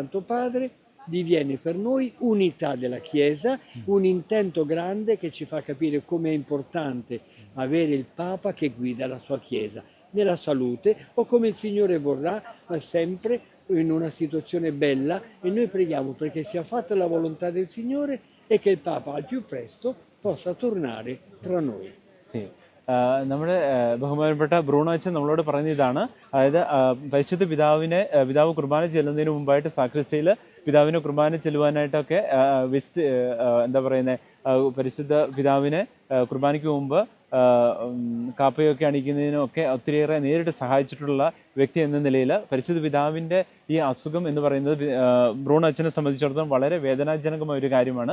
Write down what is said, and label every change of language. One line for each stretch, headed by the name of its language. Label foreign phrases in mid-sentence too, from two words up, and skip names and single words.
Italian: Santo Padre diviene per noi unità della Chiesa, un intento grande che ci fa capire come è importante avere il Papa che guida la sua Chiesa nella salute o come il Signore vorrà, ma sempre in una situazione bella, e noi preghiamo perché sia fatta la volontà del Signore e che il Papa al più presto possa tornare tra noi. Sì.
Malayalam: നമ്മുടെ ബഹുമാനപ്പെട്ട ബ്രൂണോ അച്ഛൻ നമ്മളോട് പറഞ്ഞ ഇതാണ്. അതായത് പരിശുദ്ധ പിതാവ് കുർബാന ചെല്ലുന്നതിന് മുമ്പായിട്ട് സാക്രിസ്റ്റയിൽ പിതാവിനെ കുർബാന ചെല്ലുവാനായിട്ടൊക്കെ എന്താ പറയുന്നത്, പരിശുദ്ധ പിതാവിനെ കുർബാനയ്ക്ക് മുമ്പ് കാപ്പയൊക്കെ അണിക്കുന്നതിനൊക്കെ ഒത്തിരിയേറെ നേരിട്ട് സഹായിച്ചിട്ടുള്ള വ്യക്തി എന്ന നിലയിൽ പരിശുദ്ധ പിതാവിൻ്റെ ഈ അസുഖം എന്ന് പറയുന്നത് ബ്രൂണോ അച്ഛനെ സംബന്ധിച്ചിടത്തോളം വളരെ വേദനാജനകമായ ഒരു കാര്യമാണ്.